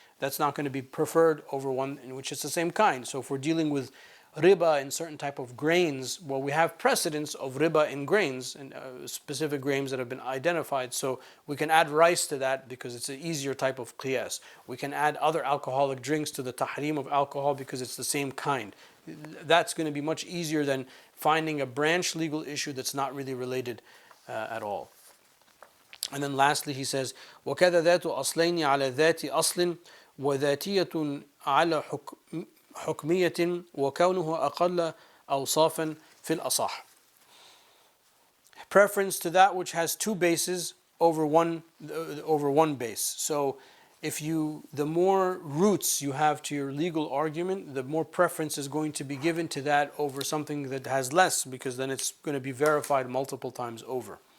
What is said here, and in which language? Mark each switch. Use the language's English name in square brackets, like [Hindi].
[English] That's not going to be preferred over one in which it's the same kind. So if we're dealing with riba in certain type of grains, well, we have precedence of riba in grains and specific grains that have been identified. So we can add rice to that because it's an easier type of qiyas. We can add other alcoholic drinks to the tahrim of alcohol because it's the same kind. That's going to be much easier than finding a branch legal issue that's not really related at all. [Arabic] And then lastly he says, وَكَذَا ذَاتُ أَصْلَيْنِ عَلَى ذَاتِ أَصْلٍ وَذَاتِيَةٌ عَلَى حكمية وكونه أقل أوصافا في الأصح. [English] Preference to that which has two bases over one base. So the more roots you have to your legal argument, the more preference is going to be given to that over something that has less, because then it's going to be verified multiple times over.